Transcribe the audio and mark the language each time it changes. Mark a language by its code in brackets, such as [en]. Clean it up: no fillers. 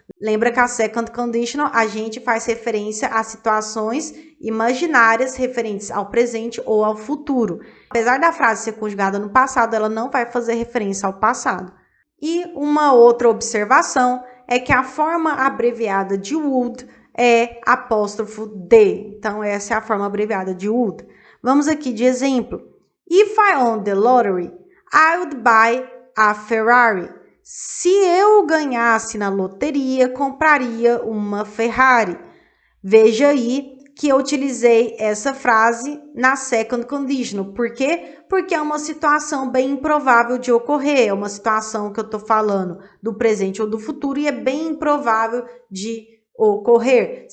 [pt] Lembra que a second conditional a gente faz referência a situações imaginárias referentes ao presente ou ao futuro. Apesar da frase ser conjugada no passado, ela não vai fazer referência ao passado. E uma outra observação é que a forma abreviada de would é apóstrofo D. Então, essa é a forma abreviada de would. Vamos aqui de exemplo. [en] If I won the lottery, I would buy a Ferrari. [pt] Se eu ganhasse na loteria, compraria uma Ferrari. Veja aí que eu utilizei essa frase na second conditional. Por quê? Porque é uma situação bem improvável de ocorrer. É uma situação que eu estou falando do presente ou do futuro e é bem improvável de ocorrer.